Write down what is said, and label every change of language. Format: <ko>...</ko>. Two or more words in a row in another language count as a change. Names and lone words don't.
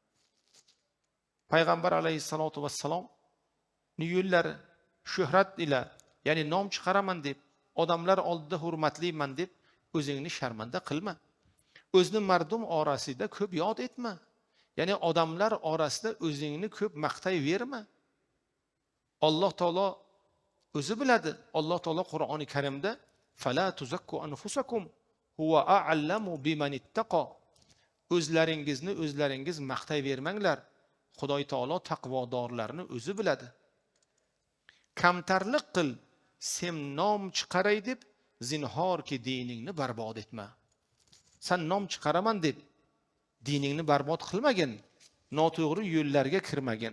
<uz>Payg'ambar alayhissalotu vassalom yo'llari shuhrat ila, ya'ni nom chiqaraman deb, odamlar oldida hurmatliman deb o'zingni sharmanda qilma. O'zni mardum orasida ko'p yod etma. Ya'ni odamlar orasida o'zingni ko'p maqtayverma.</uz> <ar>Alloh taolo</ar> <uz>o'zi biladi.</uz> <ar>Alloh taolo Qur'oni Karimda فلا تزكوا أنفسكم هو أعلم بمن اتقى.</ar> <uz>O'zlaringizni o'zlaringiz maqtayvermanglar. Xudoy taolo taqvodorlarni o'zi biladi. Kamtarlik qil, sen nom chiqaray deb zinhorki diningni barbod etma. Sen nom chiqaraman deb diningni barbod qilmagin, noto'g'ri yo'llarga kirmagin.</uz>